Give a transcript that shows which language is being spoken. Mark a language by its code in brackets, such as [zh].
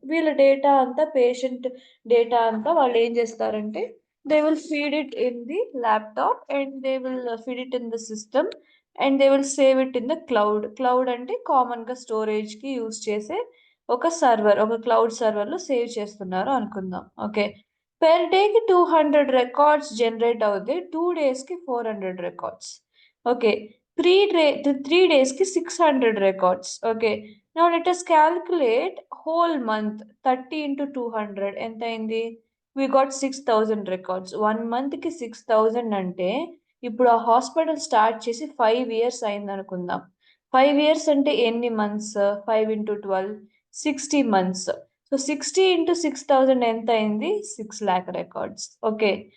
[te] వీళ్ళ డేటా అంతా patient data అంతా వాళ్ళేం జేస్తారంటే, [en] They will feed it in the laptop and they will feed it in the system and they will save it in the cloud. [te] Cloud అంటే కామన్‌గా స్టోరేజ్‌కి use చేసే ఒక server. ఒక క్లౌడ్ సర్వర్‌లో సేవ్ చేస్తున్నారు అనుకుందాం. ఓకే. పెర్ డేకి 200 రికార్డ్స్ జనరేట్ అవుతే 2 డేస్‌కి 400 రికార్డ్స్. ఓకే. 3 డేస్‌కి 600 records. Okay. [en] now let us calculate whole month 30 into 200 [te] ఎంతయింది? [en] We got 6000 records. [te] 1 మంత్‌కి 6000 అంటే ఇప్పుడు ఆ హాస్పిటల్ స్టార్ట్ చేసి 5 ఇయర్స్ అయిందనుకుందాం. 5 ఇయర్స్ అంటే ఎన్ని months? 5 into 12 60 months. So, 60 into 6000 ఎంతయింది? 6,00,000 records. Okay.